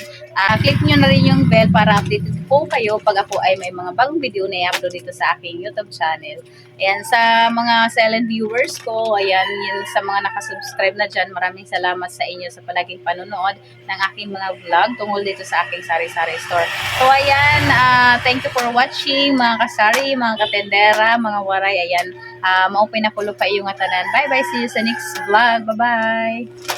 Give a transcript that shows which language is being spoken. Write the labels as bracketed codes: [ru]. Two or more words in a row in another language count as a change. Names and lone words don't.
[tl] Click nyo na rin yung bell para updated po kayo pag ako ay may mga bagong video na i-upload dito sa aking YouTube channel. Ayan, sa mga [en] silent viewers [tl] ko, ayan, yun, sa mga nakasubscribe na dyan, maraming salamat sa inyo sa palaging panonood ng aking mga vlog tungkol dito sa aking sari-sari store. So ayan, [en] thank you for watching [tl] mga kasari, mga katendera, mga waray. [war] Ayan, maupay na kulo pa iyong atanan. [en] Bye bye, see you sa next vlog. Bye bye.